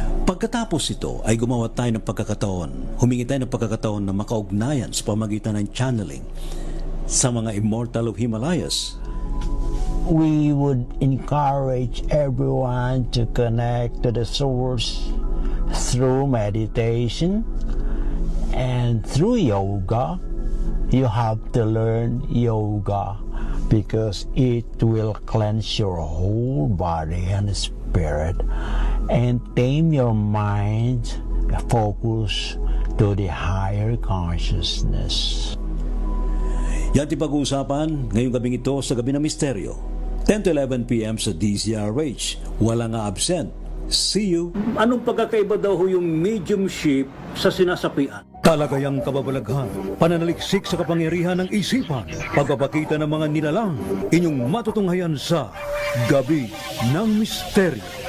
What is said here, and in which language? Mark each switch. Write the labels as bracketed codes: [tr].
[tl] Pagkatapos ito ay gumawa tayo ng pagkakataon, humingi tayo ng pagkakataon na makaugnayan sa pamagitan ng channeling sa mga Immortal of Himalayas. [en] We would encourage everyone to connect to the source through meditation and through yoga. You have to learn yoga because it will cleanse your whole body and spirit and tame your mind, focus to the higher consciousness. [tl] Yan pag-uusapan ngayong gabing ito sa Gabi ng Misteryo, 10 to 11 p.m. sa DZRH. Walang absent. See you. Anong pagkakaiba daw ho yung mediumship sa sinasapian? Talagayang kababalaghan, pananaliksik sa kapangyarihan ng isipan, pagpapakita ng mga nilalang, inyong matutunghayan sa Gabi ng Misteryo.